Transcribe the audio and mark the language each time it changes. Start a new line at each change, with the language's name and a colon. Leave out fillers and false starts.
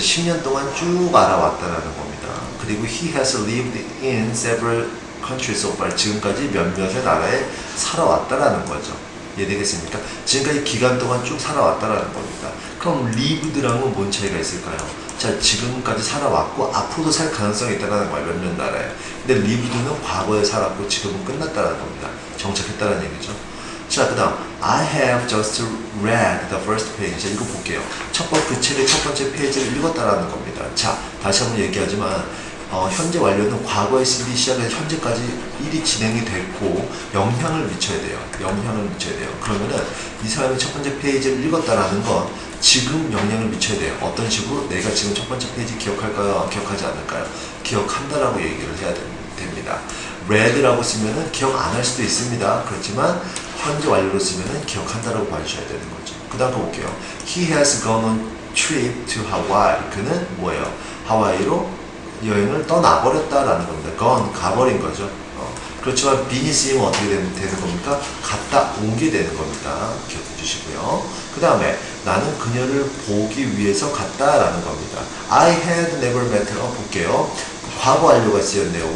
Korean: 10년 동안 쭉 알아왔다라는 겁니다. 그리고
English: he has lived in several countries so far.
Korean: 지금까지 몇몇의 나라에 살아왔다라는 거죠. 이해되겠습니까? 지금까지 기간 동안 쭉 살아왔다라는 겁니다. 그럼 lived랑은 뭔 차이가 있을까요? 자, 지금까지 살아왔고 앞으로도 살 가능성이 있다는 거예요. 몇몇 나라에. 근데 lived는 과거에 살았고 지금은 끝났다는 겁니다. 정착했다는 얘기죠. 자, 그 다음
English: I have just read the first page.
Korean: 자, 이거 볼게요. 그 책의 첫 번째 페이지를 읽었다라는 겁니다. 자, 다시 한번 얘기하지만 현재 완료는 과거에 쓰기 시작해서 현재까지 일이 진행이 됐고 영향을 미쳐야 돼요. 그러면은 이 사람이 첫 번째 페이지를 읽었다라는 건 지금 영향을 미쳐야 돼요. 어떤 식으로? 내가 지금 첫 번째 페이지 기억할까요? 기억하지 않을까요? 기억한다라고 얘기를 해야 됩니다. read라고 쓰면은 기억 안 할 수도 있습니다. 그렇지만 현재 완료로 쓰면은 기억한다라고 봐주셔야 되는 거죠. 그 다음 거 볼게요.
English: He has gone on trip to Hawaii.
Korean: 그는 뭐예요? 하와이로 여행을 떠나버렸다라는 겁니다. gone, 가버린 거죠. 그렇지만 bean이 쓰이면 어떻게 되는 겁니까? 갔다 온 게 되는 겁니다. 기억해 주시고요. 그 다음에 나는 그녀를 보기 위해서 갔다라는 겁니다.
English: I had never met her.
Korean: 볼게요. 과거 완료가 쓰였네요.